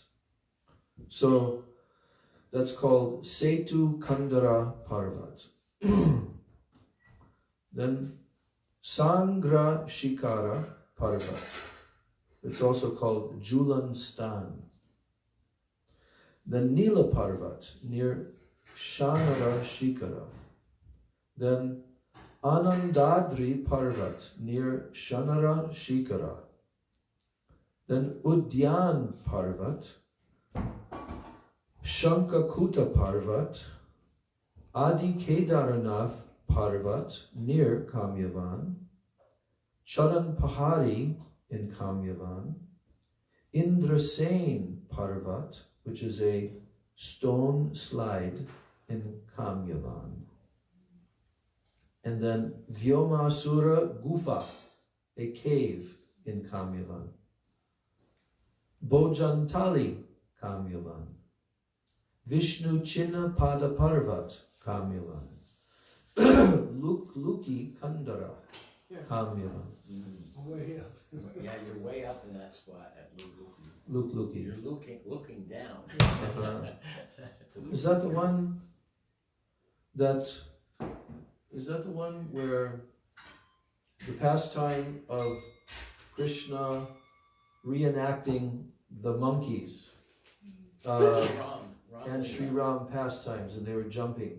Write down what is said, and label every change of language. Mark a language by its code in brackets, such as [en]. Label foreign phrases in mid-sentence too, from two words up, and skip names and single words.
[en] So that's called Setu Kandara Parvat. Then Sangra Shikara Parvat. It's also called Julan Stan. Then Nila Parvat near Shanara Shikara. Then Anandadri Parvat near Shanara Shikara. Then Udyan Parvat, Shankakuta Parvat, Adi Kedaranath Parvat near Kamyavan, Charan Pahari in Kamyavan, Indrasen Parvat, which is a stone slide in Kamyavan. And then Vyomasura Gufa, a cave in Kamyavan. Bojantali, Kamyavan. Vishnu Chinna Pada Parvat, Kamyavan. Lukluki Kandara, Kamyavan. Way up. Yeah, you're way up in that spot at Lukluki. Lukluki. You're looking down. Is that the one where the pastime of Krishna reenacting the monkeys and Sri Ram pastimes, and they were jumping.